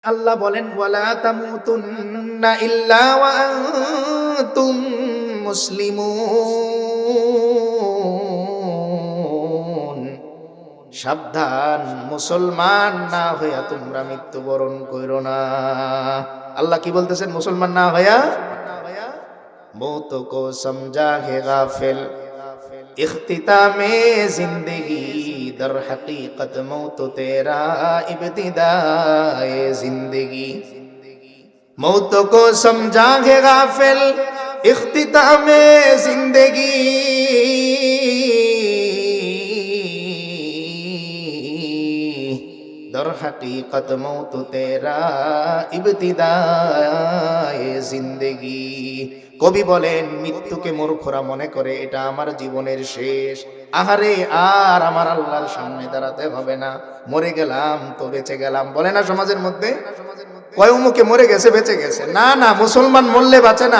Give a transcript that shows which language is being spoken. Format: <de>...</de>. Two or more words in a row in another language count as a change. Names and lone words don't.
<bn>আল্লাহ বলেন</bn> <ar>ولا تموتن إلا وأنتم مسلمون.</ar> <bn>সাবধান, মুসলমান না হইয়া তোমরা মৃত্যুবরণ কইরো না। আল্লাহ কি বলতেছেন? মুসলমান না হইয়া</bn> <ur>موت کو سمجھا ہے غافل, اختتامِ زندگی در حقیقت موت تیرا ابتدائے زندگی. موت کو سمجھا ہے غافل، اختتامِ زندگی در حقیقت موت تیرا ابتدائے زندگی.</ur> <bn>কবি বলেন মৃত্যুকে মূর্খরা মনে করে এটা আমার জীবনের শেষ। আহারে, আর আমার আল্লাহর সামনে দাঁড়াতে হবে না, মরে গেলাম তো বেঁচে গেলাম বলে না সমাজের মধ্যে। কয় মুখে মরে গেছে বেঁচে গেছে। না না, মুসলমান মরলে বাঁচে না।</bn>